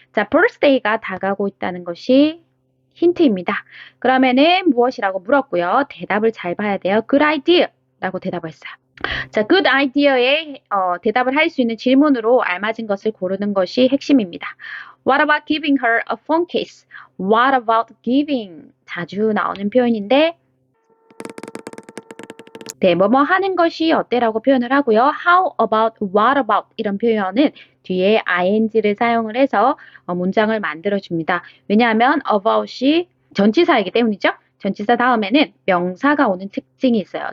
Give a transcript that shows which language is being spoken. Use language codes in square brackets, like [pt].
[ko] 자, birthday가 다가오고 있다는 것이 힌트입니다. 그러면은 무엇이라고 물었고요. 대답을 잘 봐야 돼요. [en] Good idea [ko] 라고 대답을 했어요. 자, good idea에 대답을 할 수 있는 질문으로 알맞은 것을 고르는 것이 핵심입니다. [en] What about giving her a phone case? What about giving? [ko] 자주 나오는 표현인데 네, 뭐뭐 하는 것이 어때라고 표현을 하고요. [en] How about, what about [ko] 이런 표현은 뒤에 ing를 사용을 해서 문장을 만들어줍니다. 왜냐하면 about이 전치사이기 때문이죠. 전치사 다음에는 명사가 오는 특징이 있어요.